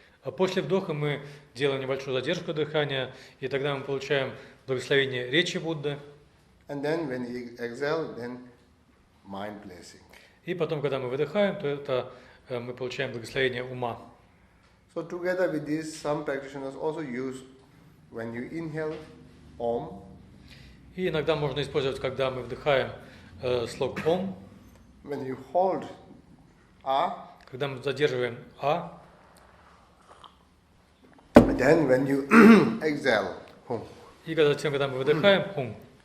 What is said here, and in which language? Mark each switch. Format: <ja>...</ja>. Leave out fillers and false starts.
<ru>А после вдоха мы делаем небольшую задержку дыхания, и тогда мы получаем благословение речи Будды.</ru> <en>And then when we exhale, then mind blessing.</en> <ru>И потом, когда мы выдыхаем, то это мы получаем благословение ума.</ru> <en>So together with this, some practitioners also use when you inhale Om.</en> <ru>И иногда можно использовать, когда мы вдыхаем слог Ом.</ru> <en>When you hold A.</en> <ru>Когда мы задерживаем А.</ru> <en>Then when you exhale Hum.</en> <ru>И затем, когда мы выдыхаем Хум.</ru>